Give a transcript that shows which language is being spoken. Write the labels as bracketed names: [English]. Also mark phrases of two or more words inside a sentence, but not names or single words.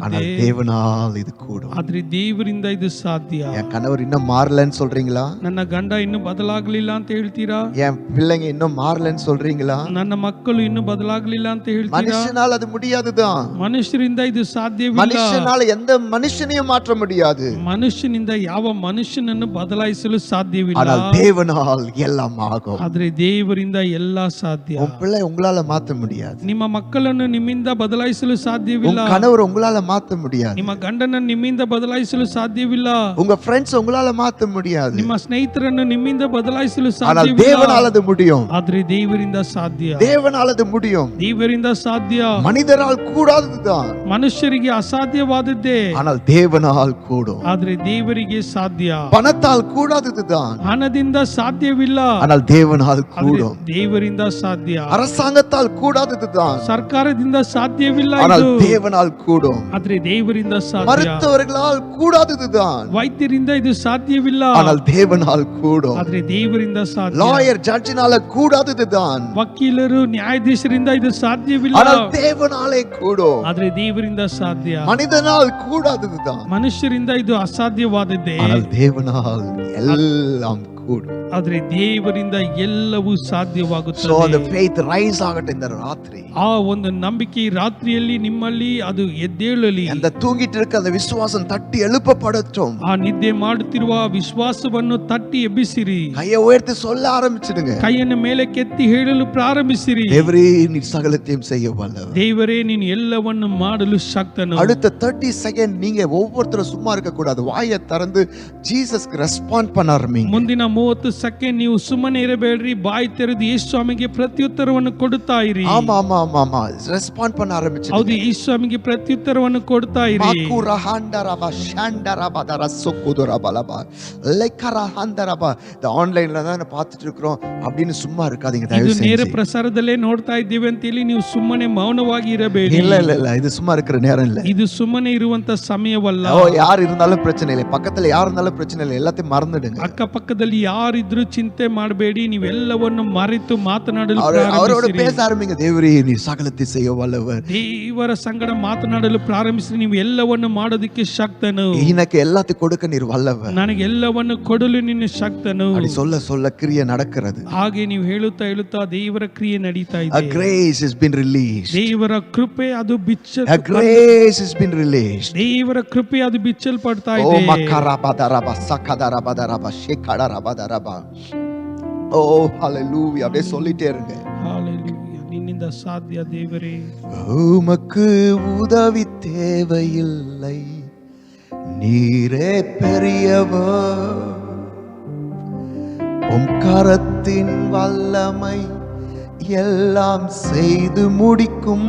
[Tamil] ஆனால் தேவனால் இது கூடும். [Kannada] ಆದ್ರೆ ದೇವರಿಂದ ಇದು ಸಾಧ್ಯ. [Tamil] என் கணவர் இன்னும் மாறலன்னு சொல்றீங்களா? [Kannada] ನನ್ನ ಗಂಡ ಇನ್ನೂ ಬದಲಾಗ್ಲಿಲ್ಲ ಅಂತ ಹೇಳ್ತೀರಾ? [Tamil] என் பிள்ளைங்க இன்னும் மாறலன்னு சொல்றீங்களா? [Kannada] ನನ್ನ ಮಕ್ಕಳು ಇನ್ನೂ ಬದಲಾಗ್ಲಿಲ್ಲ ಅಂತ ಹೇಳ್ತೀರಾ? [Tamil] மனுஷனால் அது முடியாதுதான். [Kannada] ಮನುಷ್ಯರಿಂದ ಇದು ಸಾಧ್ಯವಿಲ್ಲ. [Tamil] மனுஷனால எந்த மனுஷனையும் மாற்ற முடியாது. [Kannada] ಮನುಷ್ಯನಿಂದ ಯಾವ ಮನುಷ್ಯನನ್ನು ಬದಲಾಯಿಸಲು ಸಾಧ್ಯವಿಲ್ಲ. [Tamil] ஆனால் தேவனால் எல்லாம் ஆகும். [Kannada] ಆದ್ರೆ ದೇವರಿಂದ ಎಲ್ಲ ಸಾಧ್ಯ. [Tamil] உன் பிள்ளை உங்களால மாத்த முடியாது. [Kannada] ನಿಮ್ಮ ಮಕ್ಕಳನ್ನು ನಿಮ್ಮಿಂದ ಬದಲಾಯಿಸಲು ಸಾಧ್ಯವಿಲ್ಲ. [Tamil] உங்க கணவர் உங்களால மாத்த முடியாது. [Kannada] ನಿಮ್ಮ ಗಂಡನನ್ನು ನಿಮ್ಮಿಂದ ಬದಲಾಯಿಸಲು ಸಾಧ್ಯವಿಲ್ಲ. [Tamil] உங்க ஃப்ரெண்ட்ஸ் உங்களால மாத்த முடியாது. [Kannada] ನಿಮ್ಮ ಸ್ನೇಹಿತರನ್ನು ನಿಮ್ಮಿಂದ ಬದಲಾಯಿಸಲು [Tamil] ஆனால் [Kannada] ಸಾಧ್ಯವಿಲ್ಲ. [Tamil] தேவனால் அது முடியும். [Kannada] ಆದ್ರೆ ದೇವರಿಂದ ಸಾಧ್ಯ. [Tamil] தேவனால் அது முடியும். [Kannada] ದೇವರಿಂದ ಸಾಧ್ಯ. [Tamil] மனிதரால் கூடாததுதான். [Kannada] ಮನುಷ್ಯರಿಗೆ ಅಸಾಧ್ಯವಾದದ್ದೇ. [Tamil] ஆனால் தேவனால் கூடும். [Kannada] ಆದ್ರೆ ದೇವರಿಗೆ ಸಾಧ್ಯ. [Tamil] பணத்தால் கூடாததுதான். [Kannada] ಹಣದಿಂದ ಸಾಧ್ಯವಿಲ್ಲ. [Tamil] ஆனால் தேவனால் [Kannada] ಆದ್ರೆ [Tamil] கூடும். [Kannada] ದೇವರಿಂದ ಸಾಧ್ಯ. [Tamil] அரசாங்கத்தால் கூடாததுதான். [Kannada] ಸರ್ಕಾರದಿಂದ ಸಾಧ್ಯವಿಲ್ಲ. [Tamil] ஆனால் [Kannada] ಇದು [Tamil] தேவனால் கூடும். [Kannada] ಆದ್ರೆ ದೇವರಿಂದ ಸಾಧ್ಯ. [Tamil] மருத்துவர்களால் கூடாததுதான். [Kannada] ವೈದ್ಯರಿಂದ ಇದು ಸಾಧ್ಯವಿಲ್ಲ. [Tamil] ஆனால் தேவனால் கூடும். [Kannada] ಆದ್ರೆ ದೇವರಿಂದ ಸಾಧ್ಯ. [Tamil] லாயர் ஜட்ஜினால கூடாததுதான். [Kannada] ವಕೀಲರು ನ್ಯಾಯಾಧೀಶರಿಂದ ಇದು ಸಾಧ್ಯವಿಲ್ಲ. [Tamil] ஆனால் தேவனாலே கூடும். [Kannada] ಆದ್ರೆ ದೇವರಿಂದ ಸಾಧ್ಯ. [Tamil] மனிதனால் கூடாததுதான். [Kannada] ಮನುಷ್ಯರಿಂದ ಇದು ಅಸಾಧ್ಯವಾದದ್ದೇ. [Tamil] ஆனால் தேவனால் எல்லாம் கூடும். [Kannada] ಆದ್ರೆ ದೇವರಿಂದ ಎಲ್ಲವೂ So ಸಾಧ್ಯವಾಗುತ್ತದೆ. [English] the faith rise [Tamil] ஆகட்டும் இந்த ராத்திரி. [Kannada] ಆ ಒಂದು ನಂಬಿಕೆ ರಾತ್ರಿಯಲ್ಲಿ ನಿಮ್ಮಲ್ಲಿ ಅದು ಎದ್ದೇಳಲಿ. [Tamil] அந்த தூங்கிட்டு இருக்க அந்த விசுவாசம் தட்டி எழுப்பப்படட்டும். [Kannada] ಆ ನಿದ್ದೆ ಮಾಡುತ್ತಿರುವ ವಿಶ್ವಾಸವನ್ನು ತಟ್ಟಿ ಎಬ್ಬಿಸಿರಿ. [Tamil] கையை உயர்த்தி சொல்ல ஆரம்பிச்சிடுங்க. [Kannada] ಕೈಯನ್ನು ಮೇಲೆ ಕೆತ್ತಿ ಹೇಳಲು ಪ್ರಾರಂಭಿಸಿರಿ. [Tamil] தேவரே நீ சகலத்தையும் செய்ய வல்லவர். [Kannada] ದೇವರೇ ನೀನು ಎಲ್ಲವನ್ನು ಮಾಡಲು ಶಕ್ತನು. [Tamil] அடுத்த 30 செகண்ட் நீங்க ஒவ்வொருத்தரும் சும்மா இருக்க கூடாது. வாயை திறந்து ஜீசஸ்க்கு ரெஸ்பாண்ட் பண்ண ஆரம்பிங்க. [Kannada] ಮುಂದಿನ 30 ಸೆಕೆಂಡ್ ನೀವು ಸುಮ್ಮನೆ ಇರಬೇಡ್ರಿ. ಬಾಯಿ ತೆರೆದು ಯೇಸು ಸ್ವಾಮಿಗೆ ಪ್ರತ್ಯುತ್ತರವನ್ನು ಕೊಡುತ್ತಾ ಇರಿ. [Tamil] ஆமா ஆமா ஆமா ஆமா ரெஸ்பாண்ட் பண்ண ஆரம்பிச்சிடுங்க. [Kannada] ಹೌದು, ಯೇಸು ಸ್ವಾಮಿಗೆ ಪ್ರತ್ಯುತ್ತರವನ್ನು ಕೊಡ್ತಾ ಇರಿ. மாக்குரா ஹாண்டரபா ஷாண்டரபா தரசோகுதுரபலபா லைக்கரஹாண்டரபா. [Tamil] இந்த ஆன்லைன்ல தான் பார்த்துட்டு இருக்கோம் அப்படின்னு சும்மா இருக்காதீங்க [Kannada] ಇದು [Tamil] தயவு [Kannada] ನೇರ [Tamil] செஞ்சு. [Kannada] ಪ್ರಸಾರದಲ್ಲೇ ನೋಡ್ತಾ ಇದ್ದೀವಿ ಅಂತ ಹೇಳಿ ನೀವು ಸುಮ್ಮನೆ ಮೌನವಾಗಿ ಇರಬೇಡಿ. [Tamil] இல்ல இல்ல இல்ல இது சும்மா இருக்கிற நேரம் இல்ல. [Kannada] ಇದು ಸುಮ್ಮನೆ ಇರುವಂತ ಸಮಯವಲ್ಲ. [Tamil] ஓ யார் இருந்தாலும் பிரச்சனை இல்லை. பக்கத்துல யார் இருந்தாலும் பிரச்சனை இல்லை. எல்லாத்தையும் மறந்துடுங்க. [Kannada] ಅಕ್ಕಪಕ್ಕದಲ್ಲಿ ಯಾರಿದ್ರು ಚಿಂತೆ ಮಾಡಬೇಡಿ. ನೀವೆಲ್ಲವನ್ನು ಮರೆತು ಮಾತನಾಡಲು [Tamil] அவரோட [Kannada] ಪ್ರಾರಂಭಿಸಿರಿ. [Tamil] பேச ஆரம்பிங்க. தேவரே நீ சகலத்தை செய்ய வல்லவர். [Kannada] ದೇವರ ಸಂಗಡ ಮಾತನಾಡಲು ಪ್ರಾರಂಭಿಸಿ. ನೀವು ಎಲ್ಲವನ್ನು ಮಾಡೋದಕ್ಕೆ ಶಕ್ತನು. [Tamil] எனக்கு எல்லாத்தையும் கொடுக்க நீர் வல்லவர். [Kannada] ನನಗೆ ಎಲ್ಲವನ್ನು ಕೊಡಲು ನಿನ್ನ ಶಕ್ತನು. [Tamil] அப்படி சொல்ல சொல்ல கிரியை நடக்கிறது. [Kannada] ಹಾಗೆ ನೀವು ಹೇಳುತ್ತಾ ಹೇಳುತ್ತಾ ದೇವರ ಕ್ರಿಯೆ ನಡೀತಾ A ಇದೆ. [English] grace has been released. [Kannada] ದೇವರ ಕೃಪೆ ಅದು [English] A grace has been released. [Kannada] ದೇವರ ಕೃಪೆ ಅದು ಬಿಚ್ಚಲ್ಪಡ್ತಾ Oh ಇದೆ. makarabadaraба sakadarabadaraba shekadarabadaraba. [English] Oh hallelujah. [Tamil] அப்படியே சொல்லிட்டே இருங்க. [Kannada] Hallelujah. ನಿನ್ನಿಂದ ಸಾಧ್ಯ ದೇವರೇ. [Tamil] உமக்கு உதவி தேவையில்லை. நீரே பெரியவர். உம் கரத்தின் வல்லமை எல்லாம் செய்து முடிக்கும்.